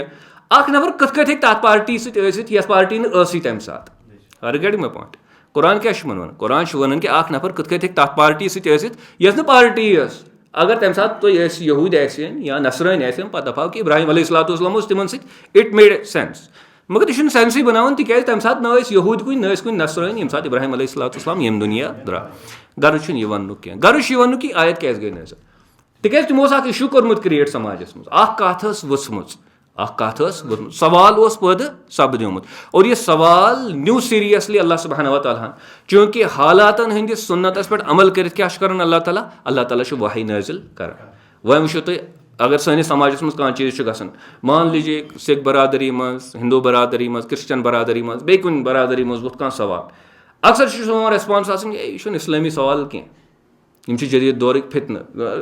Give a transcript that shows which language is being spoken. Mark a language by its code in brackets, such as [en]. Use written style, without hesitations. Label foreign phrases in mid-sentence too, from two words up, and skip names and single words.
[ks] اکھ نفر کِتھ کٲٹھۍ ہیٚکہِ تتھ پارٹی سۭتۍ ٲسِتھ یتھ پارٹی نہٕ ٲسٕے تمہِ ساتہٕ؟ [en] are getting my point? [ks] قرآن کیاہ چھُ وَنان؟ قرآن چھُ وَنان کہِ اکھ نفر کِتھ کٲٹھۍ ہیٚکہِ تتھ پارٹی سۭتۍ ٲسِتھ یۄس نہٕ پارٹی ٲس. اگر تمہِ ساتہٕ تُہۍ ٲسۍ یہوٗدۍ آسن یا نصرٲنۍ آسن پتہٕ دپہو کہِ ابراہیم [ar] علیہ الصلاتُ وسلام [ks] اوس تِمن سۭتۍ [en] it made sense. [ks] مگر یہِ چھُنہٕ سینسٕے بناوان تِکیازِ تمہِ ساتہٕ نہ ٲسۍ یہوٗدۍ کُنہِ نہ ٲسۍ کُنہِ نصرٲنۍ ییٚمہِ ساتہٕ ابراہیم [ar] علیہ الصلاتُ وسلام [ks] ییٚمہِ دُنیا درٛاو. غرض چھُنہٕ یہِ وننُک کینٛہہ. غرض چھُ یہِ وننُک کہِ آیت کیازِ گٔے نٲزِل؟ تِکیازِ تِمو اوس اکھ اِشوٗ کوٚرمُت کریٹ سماجس منٛز. اکھ کتھ ٲس ؤژھمٕژ سوال اوس پٲدٕ سپدیومُت اور یہِ سوال نیو سیٖریسلی اللہ سبحانہ وتعالیٰ ہن. چوٗنٛکہِ حالاتن ہٕنٛدِس سُنتس پٮ۪ٹھ عمل کٔرِتھ کیاہ چھُ کران اللہ تعالیٰ چھُ وحی نٲزِل کران. وۄنۍ وٕچھِو تُہۍ اگر سٲنِس سماجس منٛز کانٛہہ چیٖز چھُ گژھان [ur] مان لیجیے [ks] سِکھ برادری منٛز ہندوٗ برادری منٛز کرسچن برادری منٛز بیٚیہِ کُنہِ برادری منٛز ووٚتھ کانٛہہ سوال اکثر چھُ سون ریسپانس آسان یہِ چھُنہٕ اسلٲمی سوال کینٛہہ یِم چھِ جدیٖد دورٕکۍ فتنہٕ.